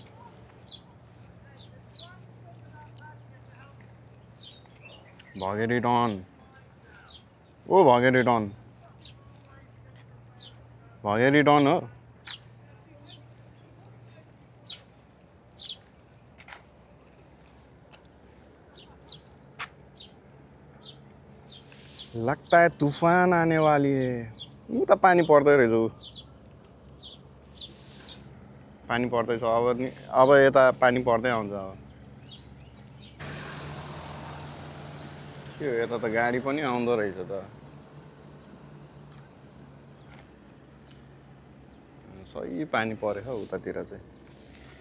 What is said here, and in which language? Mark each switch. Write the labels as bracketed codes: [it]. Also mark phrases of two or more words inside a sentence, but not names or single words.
[hi] भगेरी डन, ओ भगेरी डन, भगेरी डन हो। लगता है तूफान आने वाली है। [ne] उता पानी पर्दै रहेछ, पानी पर्दैछ अब यता पानी पर्दै आउँछ। अब के हो, यता त गाडी पनि आउँदो रहेछ त। सही पानी परेछ उतातिर चाहिँ।